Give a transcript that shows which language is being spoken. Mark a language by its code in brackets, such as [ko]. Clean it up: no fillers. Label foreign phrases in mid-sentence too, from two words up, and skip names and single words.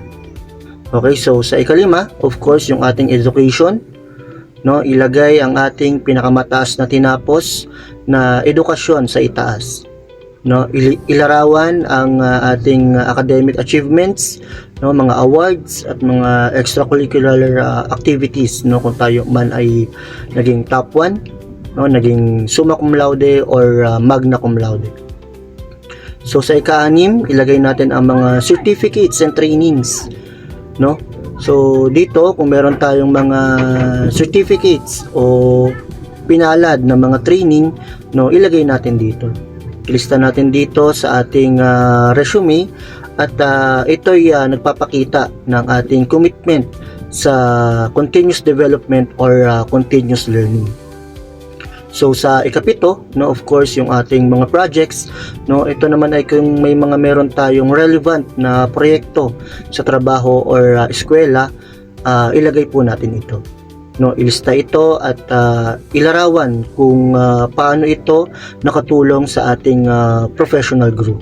[tl] Okay, so sa ika-5, [en] of course, [tl] yung ating education, no, ilagay ang ating pinakamataas na tinapos na edukasyon sa itaas, no. Ilarawan ang ating [en] academic achievements, [tl] no, mga awards at mga [en] extracurricular activities, [tl] no, kung tayo man ay naging top 1, no, naging [la] summa cum laude [tl] or [la] magna cum laude. [tl] So sa ika-6, ilagay natin ang mga [en] certificates and trainings, [tl] no. So dito kung meron tayong mga certificates o pinalad na mga training, no, ilagay natin dito. Ilista natin dito sa ating resume at ito'y nagpapakita ng ating commitment sa [en] continuous development or continuous learning. [tl] So sa ika-7, no, [en] of course [tl] yung ating mga projects, no, ito naman ay kung may mga meron tayong relevant na proyekto sa trabaho or eskwela, ilagay po natin ito, no, ilista ito at ilarawan kung paano ito nakatulong sa ating [en] professional group.